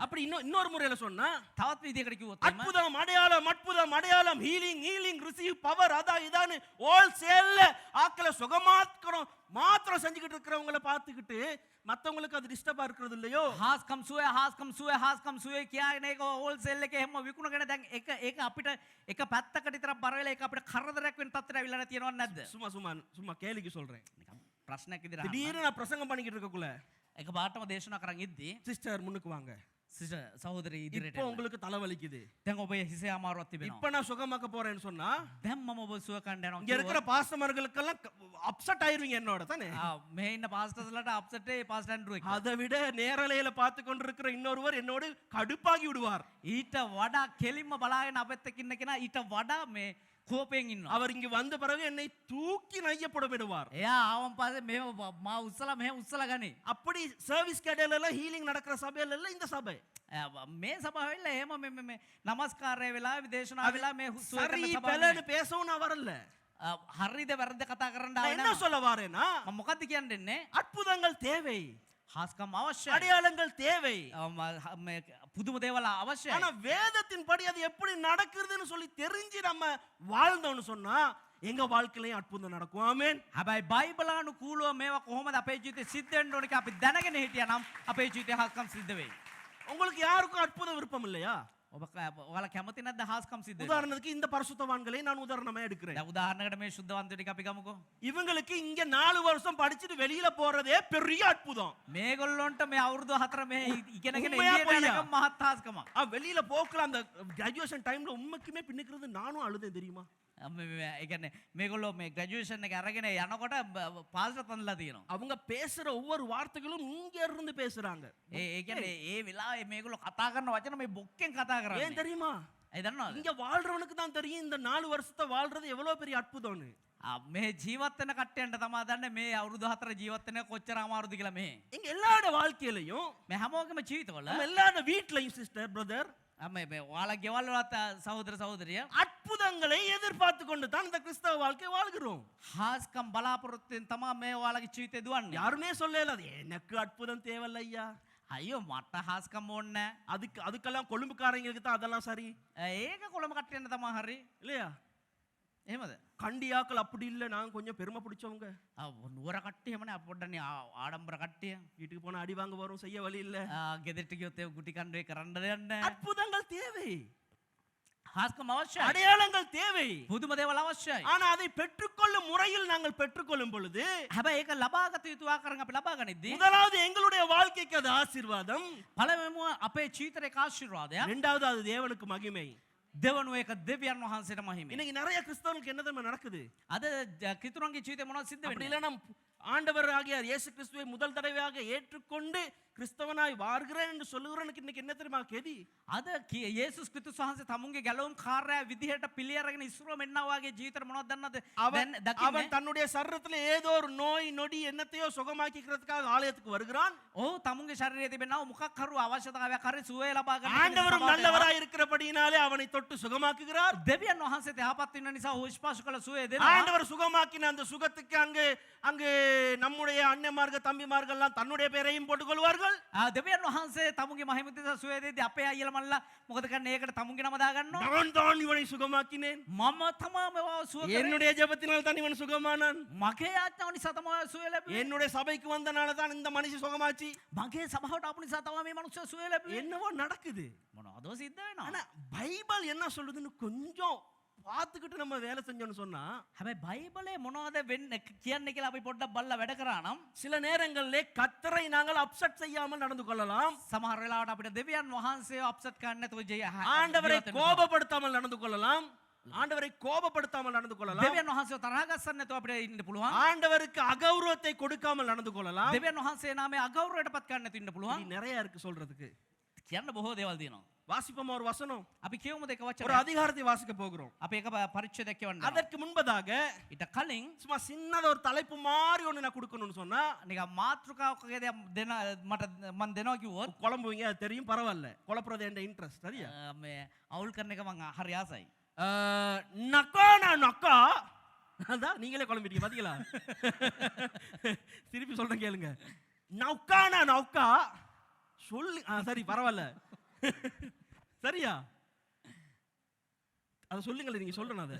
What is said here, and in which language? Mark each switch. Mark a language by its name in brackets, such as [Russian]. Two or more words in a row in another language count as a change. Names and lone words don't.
[Tamil] அப்படி இன்னொரு முறையில சொன்னா [Sinhala] තවත් විදිහකට කිව්වොත් එහෙම [Tamil] அற்புதம் அடையாளம் [English] healing receive power [Tamil] இதான்னு ஹோல்சேல்ல ஆக்களை சுகமாக்கணும் மாத்திரம் செஞ்சுக்கிட்டு இருக்கிறவங்களை பார்த்துக்கிட்டு மற்றவங்களுக்கு அது டிஸ்டர்பா இருக்கிறது இல்லையோ? [Sinhala] හාස්කම් සුවය කියන එක හෝල්සේල් එකේ හැම විකුණගෙන දැන් ඒක අපිට එක පැත්තකට විතර බර වෙලා ඒක අපිට කරදරයක් වෙන තත්ත්වයට අවිල්ලා තියෙනවද නැද්ද? [Tamil] சும்மா கேலிக்கு சொல்றேன். [Sinhala] නිකන් ප්‍රශ්නයක් විදිහට [Tamil] திடீர்னு நான் பிரசங்கம் பண்ணிக்கிட்டு இருக்கக்குள்ள [Sinhala] එක පාටම දේශනා කරන් ඉද්දි [Tamil] சிஸ்டர் முன்னுக்கு வாங்க, [Sinhala] සහෝදරී ඉදිරියට [Tamil] இப்போ உங்களுக்கு தலைவலிக்குது, [Sinhala] දැන් ඔබේ හිසේ අමාරුවක් තිබෙනවා. [Tamil] இப்ப நான் சுகமாக்க போறேன்னு சொன்னா [Sinhala] දැන් මම ඔබ සුව කණ්ඩ යනවා. [Tamil] இங்க இருக்கிற பாஸ்டர்மார்களுக்கெல்லாம் அப்செட் ஆயிருவீங்க என்னோட தானே. [Sinhala] මේ ඉන්න පාස්ටර්ස්ලාට අප්සෙට් ඒ පාස්ටර් ඇන්ඩ්‍රූ එක. [Tamil] அதை விட நேரலையில பார்த்து கொண்டிருக்கிற இன்னொருவர் என்னோடு கடுப்பாகி விடுவார். [Sinhala] ඊට වඩා කෙලින්ම බලාගෙන අපෙත් එක්ක ඉන්න කෙනා ඊට වඩා මේ කෝපයෙන් ඉන්නවා. [Tamil] அவர் இங்கு வந்த பிறகு என்னை தூக்கி நையப்பட விடுவார். [Sinhala] එයා ආවන් පස්සේ මෙහෙම මා උස්සලා මෙහෙම උස්සලා ගනි. [Tamil] அப்படி சர்வீஸ் கேடல எல்லாம் ஹீலிங் நடக்கிற சபையில எல்லாம் இந்த சபை [Sinhala] මේ සභාවෙල්ල එහෙම මේ නමස්කාරය වෙලා විදේශනා වෙලා මේ සුව [Tamil] சரி [Sinhala] කරන [Tamil] பெலன்னு [Sinhala] සභාව [Tamil] பேசவும் நான் வரல. [Sinhala] හරිද වැරද්ද කතා කරන්න [Tamil] நான் [Sinhala] ආවේ [Tamil] என்ன [Sinhala] නෑ. [Tamil] சொல்ல வாரேன்னா [Sinhala] මම මොකද්ද කියන්න දෙන්නේ? [Tamil] அற்புதங்கள் தேவை, [Sinhala] හාස්කම් අවශ්‍යයි. [Tamil] அடையாளங்கள் தேவை. [Sinhala] මේ පුදුම දේවල් අවශ්‍යයි. [Tamil] ஆனா வேதத்தின் படி அது எப்படி நடக்குதுன்னு சொல்லி தெரிஞ்சு நம்ம வாழ்ந்தோம்னு சொன்னா எங்க வாழ்க்கையிலயும் அற்புதம் நடக்கும். ஆமென். [Sinhala] හැබැයි බයිබලානුකූලව මේවා කොහොමද අපේ ජීවිතේ සිද්ධ වෙන්න ඕන කියලා අපි දැනගෙන හිටියා නම් අපේ ජීවිතේ හාස්කම් සිද්ධ වෙයි. [Tamil] உங்களுக்கு யாருக்கும் அற்புத விருப்பம் இல்லையா? [Sinhala] ඔයාලා කැමති නැද්ද හාස්කම් සිද්ධ වෙන්න? [Tamil] உதாரணத்துக்கு இந்த பரிசுத்தவான்களை நான் உதாரணமா எடுக்கிறேன். [Sinhala] දැන් උදාහරණයකට මේ ශුද්ධවන්තයෝ ටික අපි ගමුකෝ. [Tamil] இவங்களுக்கு இங்க 4 வருஷம் படிச்சுட்டு வெளியில போறதே பெரிய அற்புதம். [Sinhala] මේගොල්ලොන්ට මේ අවුරුදු 4 මේ ඉගෙනගෙන උම්මයා එළියට පොய்யா? යනකම් මහත් හාස්කමක්. [Tamil] வெளியில போக்கல அந்த [English] graduation timeல [Tamil] உண்மைக்குமே பின்னுக்கிறது நானும் அழுதேன் தெரியுமா? [Sinhala] ඒ කියන්නේ මේගොල්ලෝ මේ ග්‍රැජුවේෂන් එක අරගෙන යනකොට පාස්ට තනලා තියෙනවා. [Tamil] அவங்க பேசுற ஒவ்வொரு வார்த்தைகளும் இங்க இருந்து பேசுறாங்க. [Sinhala] ඒ කියන්නේ ඒ වෙලාවේ මේගොල්ලෝ කතා කරන වචන මේ බොක්කෙන් කතා කරන්නේ. [Tamil] ஏன் தெரியுமா? [Sinhala] ඒ දන්නවද? [Tamil] இங்க வாழ்றவனுக்கு தான் தெரியும் இந்த 4 வருஷத்தை வாழ்றது எவ்வளவு பெரிய அற்புதம்னு. [Sinhala] මේ ජීවත් වෙන කට්ටියන්ට තමයි දන්නේ මේ අවුරුදු 4 ජීවත් වෙන කොච්චර අමාරුද කියලා මේ. [Tamil] இங்க எல்லாரோட வாழ்க்கையிலயும் [Sinhala] මේ හැමෝගෙම ජීවිතවල [Tamil] நம்ம எல்லாரோட வீட்லயும் [English] sister brother [Sinhala] මේ ඔයාලා ගෙවල් වලත් සහෝදර සහෝදරිය [Tamil] அற்புதங்களை எதிர்பார்த்து கொண்டு தான் இந்த கிறிஸ்தவ வாழ்க்கை வாழ்கிறோம். [Sinhala] හාස්කම් බලාපොරොත්තුෙන් තමයි මේ ඔයාලගේ ජීවිතේ දුවන්නේ. [Tamil] யாருமே சொல்லல எனக்கு அற்புதம் தேவையில்ல ஐயா. [Sinhala] අයියෝ මට හාස්කම් ඕනේ [Tamil] அதுக்கெல்லாம் கொழும்புக்காரங்களுக்கு தான் அதெல்லாம் சரி [Sinhala] නැහැ. ඒක කොළඹ කට්ටියන්ට තමයි හරි. [Tamil] இல்லையா? [Sinhala] එහෙමද? [Tamil] கண்டியாக்கள் அப்படி இல்ல, நாங்க கொஞ்சம் பெருமை பிடிச்சவங்க. [Sinhala] නුවර කට්ටිය හැමනේ අපොඩ්ඩනේ ආඩම්බර කට්ටිය. [Tamil] வீட்டுக்கு போனா அடி வாங்க வரும், செய்ய வழி இல்ல. [Sinhala] ගෙදරට ගියොත් ඒ ගුටි කණ්ඩේ කරන්න දෙයක් නැහැ. [Tamil] அற்புதங்கள் தேவை, [Sinhala] හාස්කම් අවශ්‍යයි. [Tamil] அடையாளங்கள் தேவை. [Sinhala] පුදුම දේවල් අවශ්‍යයි. [Tamil] ஆனா அதை பெற்றுக்கொள்ளும் முறையில் நாங்கள் பெற்றுக்கொள்ளும் பொழுது [Sinhala] හැබැයි ඒක ලබාගත යුතු ආකාරයෙන් අපි ලබා ගනිද්දී [Tamil] முதலாவது எங்களுடைய வாழ்க்கைக்கு அது ஆசீர்வாதம், [Sinhala] පළවෙනිම අපේ ජීවිතේ ඒක ආශිර්වාදයක්. [Tamil] இரண்டாவது அது தேவனுக்கு மகிமை. [Sinhala] දෙවනුව ඒක දෙවියන් වහන්සේට මහිමයි. [Tamil] இன்னைக்கு நிறைய கிறிஸ்தவர்களுக்கு என்ன தெரியுமா நடக்குது? [Sinhala] අද කිතුරුන්ගේ ජීවිතේ මොනවද සිද්ධ [Tamil] அப்படி [Sinhala] වෙන්නේ? [Tamil] இல்லைன்னா ஆண்டவர் ஆகிய இயேசு கிறிஸ்துவை முதல் தடவையாக ஏற்றுக்கொண்டு கிறிஸ்தவனாய் வாழ்கிறேன் என்று சொல்லுகிறவனுக்கு இன்னைக்கு என்ன தெரியுமா கெதி? [Sinhala] අද යේසුස් ක්‍රිස්තුස් වහන්සේ තමුන්ගේ ගැලවුම් කාර්යය විදිහට පිළිඅරගෙන ඉස්සරහම එන්නා වගේ ජීවිතේ මොනවද දන්නවද? [Tamil] அவன் [Sinhala] දැන් දකින්නේ [Tamil] அவன் தன்னுடைய சரீரத்தில் ஏதோ ஒரு நோய் நொடி என்னத்தையோ சுகமாக்கிக்கிறதுக்காக ஆலயத்துக்கு வருகிறான். [Sinhala] ඔහු තමුන්ගේ ශරීරයේ තිබෙනා මොකක් කරු අවශ්‍යතාවයක් හරි සුවය ලබා ගන්න. [Tamil] ஆண்டவரும் நல்லவராய் இருக்கிறபடியினாலே அவனை தொட்டு சுகமாக்குகிறார். [Sinhala] දෙවියන් වහන්සේ යහපත් වෙන නිසා ඔහු ස්පර්ශ කළ සුවය දෙනවා. [Tamil] ஆண்டவர் சுகமாக்கின அந்த சுகத்துக்கு அங்கு நம்முடைய அண்ணன்மார்கள் தம்பிமார்கள்லாம் தன்னுடைய பெயரையும் போட்டுக் கொள்வார்கள். [Sinhala] දෙවියන් වහන්සේ තමුන්ගේ මහිමතිත සුවය දෙද්දී අපේ අයියලා මල්ලා මොකද කරන්නේ? ඒකට තමුන්ගේ නම දාගන්නවා. [Tamil] நான் தான் இவனை சுகமாக்கினேன், [Sinhala] මම තමයි මේවා සුව කරේ. [Tamil] என்னுடைய ஜெபத்தினால் தான் இவன் சுகமானான், [Sinhala] මගේ ආඥාව නිසා තමයි සුවය ලැබුවේ. [Tamil] என்னுடைய சபைக்கு வந்தனால தான் இந்த மனுஷன் சுகமாச்சு. [Sinhala] මගේ සභාවට ආපු නිසා තමයි මේ මනුස්සයා සුවය ලැබුවේ. [Tamil] என்னவோ நடக்குது. [Sinhala] මොනවද සිද්ධ වෙනවා? [Tamil] ஆனா பைபிள் என்ன சொல்லுதுன்னு கொஞ்சம் பார்த்துக்கிட்டு நம்ம வேலை செஞ்சோம்னு சொன்னா [Sinhala] හැබැයි බයිබලේ මොනවද වෙන්නේ කියන්නේ කියලා අපි පොඩ්ඩක් බලලා වැඩ කරා නම් [Tamil] சில நேரங்களிலே கர்த்தரை நாங்கள் அப்செட் செய்யாமல் நடந்து கொள்ளலாம். [Sinhala] සමහර වෙලාවට අපිට දෙවියන් වහන්සේව අප්සෙට් කරන්න නැතුව [Tamil] ஆண்டவரை கோபப்படுத்தாமல் நடந்து கொள்ளலாம். ஆண்டவரை கோபப்படுத்தாமல் நடந்து கொள்ளலாம். [Sinhala] දෙවියන් වහන්සේව තරහ ගස්සන්න නැතුව අපිට ඉන්න පුළුවන්. [Tamil] ஆண்டவருக்கு அகௌரவத்தை கொடுக்காமல் நடந்து கொள்ளலாம். [Sinhala] දෙවියන් වහන්සේ නාමයේ අගෞරවයටපත් කරන්න නැතුව ඉන්න පුළුවන්. [Tamil] இது நிறைய இருக்கு சொல்றதுக்கு. [Sinhala] කියන්න බොහෝ දේවල් තියෙනවා. [Tamil] வாசிப்போம் ஒரு வசனம், [Sinhala] අපි කියමුද එක [Tamil] ஒரு [Sinhala] වචනයක්. [Tamil] அதிகாரத்தை வாசிக்க போகிறோம். [Sinhala] අපි එක පරිච්ඡේදයක් කියවන්න. [Tamil] அதற்கு முன்பதாக [Sinhala] ඊට කලින් [Tamil] சும்மா சின்னத ஒரு தலைப்பு மாதிரி ஒண்ணு நான் கொடுக்கணும்னு சொன்னா [Sinhala] නිකන් මාත්‍රිකාවක් වගේ දෙයක් දෙන මට මම දෙනවා කිව්වොත් [Tamil] குழம்புவீங்க, அது தெரியும், பரவாயில்ல. குழப்பறது என் இன்ட்ரெஸ்ட், சரியா? [Sinhala] මේ අවුල් කරන එක මම හරි ආසයි. [Tamil] நக்கானா நக்கா, அதான் நீங்களே குழம்பிட்டீங்க பாத்தீங்களா? திருப்பி சொல்றேன் கேளுங்க. நவுக்கானா நவுக்கா சொல்லி சரி பரவாயில்ல, சரியா? அதை சொல்லுங்களேன், நீங்க சொல்றேன் அதை